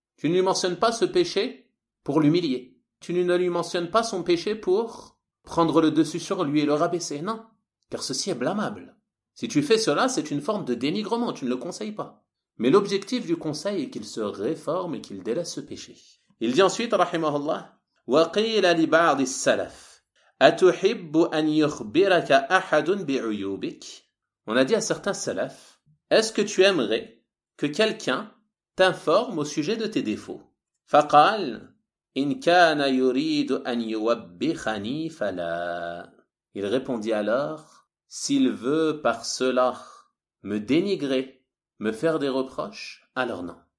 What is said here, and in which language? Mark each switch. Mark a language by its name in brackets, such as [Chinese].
[French] Tu ne lui mentionnes pas ce péché pour l'humilier. Tu ne lui mentionnes pas son péché pour prendre le dessus sur lui et le rabaisser. Non, car ceci est blâmable. Si tu fais cela, c'est une forme de dénigrement, tu ne le conseilles pas. Mais l'objectif du conseil est qu'il se réforme et qu'il délaisse ce péché. Il dit ensuite, rahimahullah, [Arabic] وَقِيلَ لِبَعْضِ السَّلَفِ أَتُحِبُّ أَنْ يُخْبِرَكَ أَحَدٌ بِعُيُوبِكَ. [French] On a dit à certains salafs, est-ce que tu aimerais que quelqu'un t'informe au sujet de tes défauts? [Arabic] فَقَالَ إِنْ كَانَ يُرِيدُ أَنْ يُوَبِّخَنِي فَلَا. [French] Il répondit alors, s'il veut par cela me dénigrer, me faire des reproches, alors non.